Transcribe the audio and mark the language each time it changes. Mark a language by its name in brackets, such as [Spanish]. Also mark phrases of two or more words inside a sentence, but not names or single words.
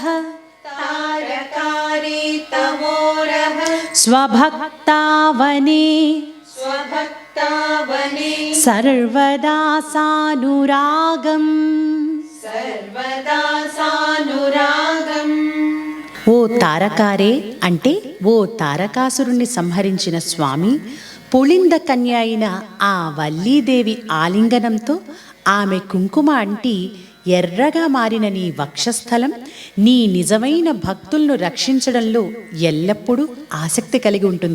[Sanskrit] तारकारे तवोरः स्वभक्तावने स्वभक्तावने सर्वदा सानुरागम् सर्वदा सानुरागम्। [Telugu] ఓ తారకారే అంటే ఓ తారకాసురుణ్ణి సంహరించిన స్వామి, పుళింద కన్య అయిన ఆ వల్లీదేవి ఆలింగనంతో ఆమె కుంకుమ అంటి ఎర్రగా మారిన నీ వక్షస్థలం నీ నిజమైన భక్తులను రక్షించడంలో ఎల్లప్పుడూ ఆసక్తి కలిగి ఉంటుంది.